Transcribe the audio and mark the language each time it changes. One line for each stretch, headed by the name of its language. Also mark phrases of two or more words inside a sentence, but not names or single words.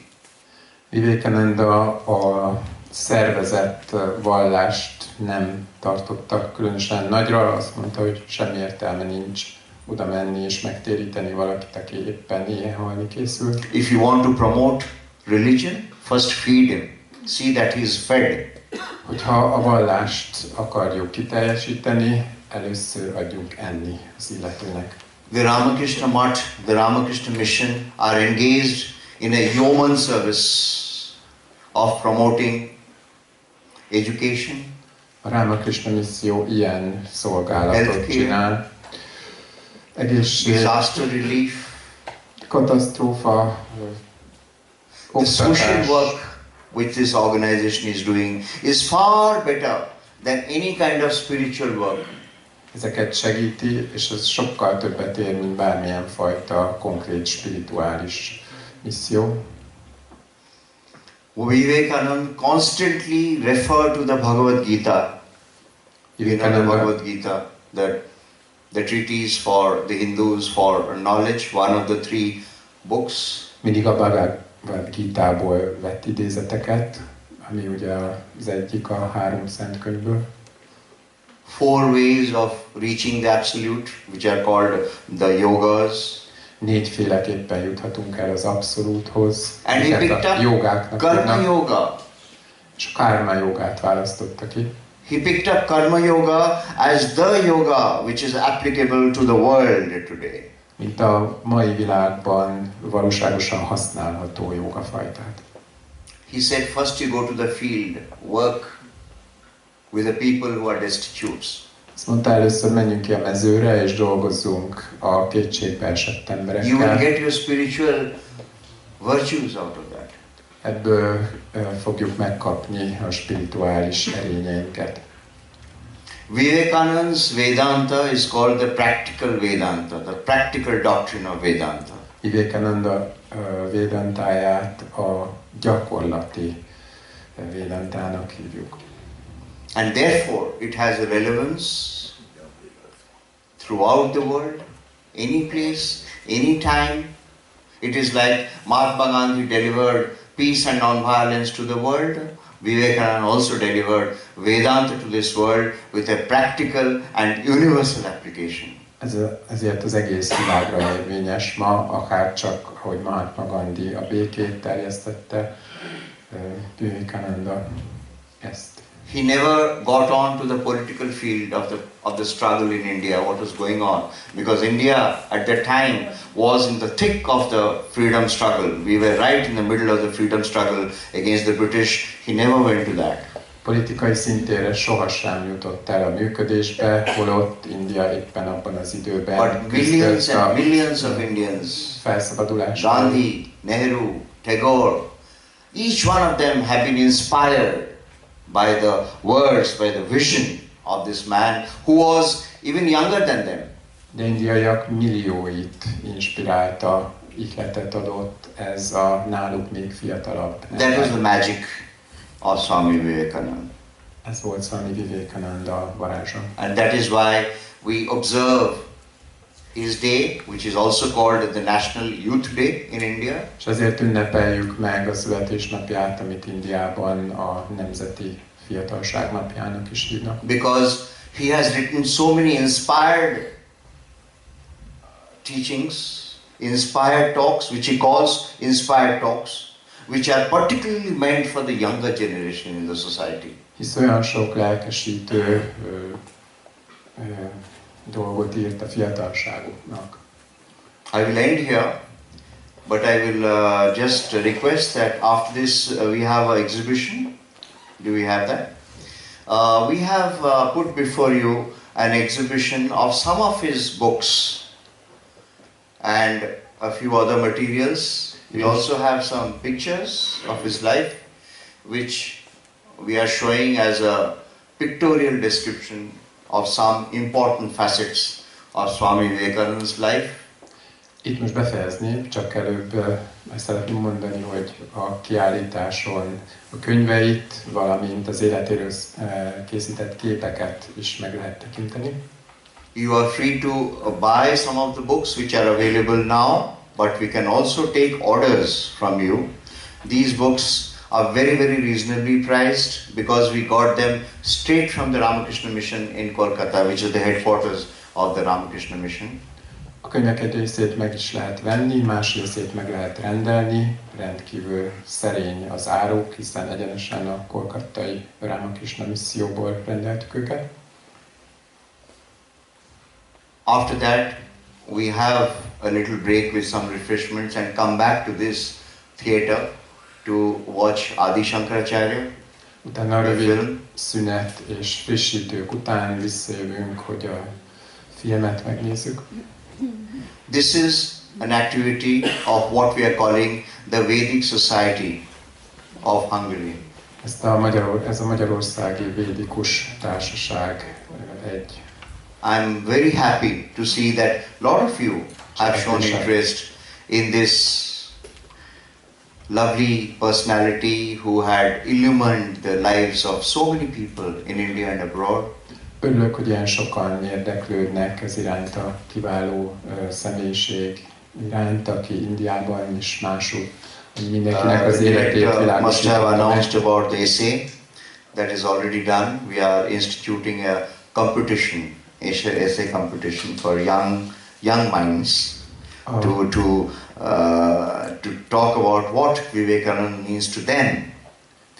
Hungarian: Vivekananda a szervezett vallást nem tartotta különösen nagyra, azt mondta, hogy semmi értelme nincs oda menni és megtéríteni valakit, aki éppen éhen halni készül.
English: If you want to promote religion, first feed him. See that he is fed.
Hungarian: Hogyha a vallást akarjuk kiteljesíteni, először adjunk enni az illetőnek.
English: The Ramakrishna Mutt, the Ramakrishna Mission are engaged in a yeoman service of promoting education,
Hungarian: A Ramakrishna Misszió ilyen szolgálatot
English: Healthcare.
Hungarian: csinál. Egészség,
English: disaster relief.
Hungarian: katasztrófa,
English: The social
Hungarian: oktatás.
English: work which this organization is doing is far better than any kind of spiritual work.
Hungarian: Ezeket segíti, és ez sokkal többet ér, mint bármilyen fajta konkrét spirituális misszió.
English: Vivekananda constantly referred to the Bhagavad Gita. You know the Bhagavad Gita, the treatise for the Hindus for knowledge, one of the 3 books.
Hungarian: Mindig a Bhagavad Gitából vett idézeteket, ami ugye az egyik a 3 szent könyvből.
English: 4 ways of reaching the absolute, which are called the yogas.
Hungarian: 4 féleképpen juthatunk el az abszolúthoz.
English: And he
Hungarian: Ezeket
English: picked
Hungarian: a
English: up
Hungarian: jogáknak
English: Karma
Hungarian: hívnak,
English: Yoga.
Hungarian: és a karma jogát választotta ki.
English: He picked up Karma Yoga as the yoga which is applicable to the world today.
Hungarian: Mint a mai világban valóságosan használható jogafajtát.
English: He said, first you go to the field, work with the people who are destitutes.
Hungarian: Azt mondta, először menjünk ki a mezőre, és dolgozzunk a kétségbe esett emberekkel.
English: You will get your spiritual virtues out of that.
Hungarian: Ebből fogjuk megkapni a spirituális erényeinket.
English: Vivekananda's Vedanta is called the practical Vedanta, the practical doctrine of Vedanta.
Hungarian: Vivekananda Vedantáját a gyakorlati Vedantának hívjuk.
English: And therefore it has a relevance throughout the world, any place, any time. It is like Mahatma Gandhi delivered peace and non-violence to the world. Vivekananda also delivered Vedanta to this world with a practical and universal application.
Hungarian: Ezért az egész világra érvényes ma, akár csak, ahogy Mahatma Gandhi a békét terjesztette, Vivekananda ezt.
English: He never got on to the political field of the struggle in India, what was going on. Because India at that time was in the thick of the freedom struggle. We were right in the middle of the freedom struggle against the British. He never went to that.
Hungarian: Politikai szintére sohasem jutott el a működésbe, holott India éppen abban az időben
English: But millions and millions of Indians,
Hungarian: felszabadulás.
English: Gandhi, Nehru, Tagore, each one of them have been inspired by the words, by the vision of this man who was even younger than them.
Hungarian: De indiaiak millióit inspirálta, ihletet adott ez a náluk még fiatalabb.
English: That was the magic of Swami Vivekananda.
Hungarian: Ez volt Swami Vivekananda varázsa.
English: And that is why we observe his day, which is also called the National Youth Day in India.
Hungarian: És ezért ünnepeljük meg a születésnapját, amit Indiában a Nemzeti Fiatalság napjának is hívnak.
English: Because he has written so many inspired teachings, inspired talks, which he calls inspired talks, which are particularly meant for the younger generation in the society.
Hungarian: Hisz olyan sok lelkesítő dolgot írt a fiatalságuknak.
English: I will end here, but I will just request that after this we have an exhibition. Do we have that? We have put before you an exhibition of some of his books and a few other materials. We also have some pictures of his life, which we are showing as a pictorial description of some important facets of Swami Vivekananda's life.
Hungarian: Itt most befejezném, csak előbb ezt szeretném mondani, hogy a kiállításon a könyveit, valamint az életéről készített képeket is meg lehet tekinteni.
English: You are free to buy some of the books which are available now, but we can also take orders from you. These books are very, very reasonably priced because we got them straight from the Ramakrishna Mission in Kolkata, which is the headquarters of the Ramakrishna Mission.
Hungarian: A könyvek egy részét meg is lehet venni, más részét meg lehet rendelni, rendkívül szerény az áruk, hiszen egyenesen a kolkattai Ramakrishna misszióból rendeltük őket.
English: After that, we have a little break with some refreshments and come back to this theatre to watch Adi Shankaracharya.
Hungarian: Utána rövid szünet és frissítők után visszajövünk, hogy a filmet megnézzük.
English: This is an activity of what we are calling the Vedic Society of Hungary.
Hungarian: Ez a Magyarországi Védikus Társaság egy.
English: I'm very happy to see that a lot of you have shown interest in this lovely personality who had illumined the lives of so many people in India and abroad.
Hungarian: Örülök, hogy ilyen sokan érdeklődnek ez iránt a kiváló személyiség iránt, aki Indiában is másul, mindenkinek az életét világosítja.
English: Must have announced about the essay that is already done. We are instituting a competition, essay competition for young minds to talk about what Vivekananda means to them.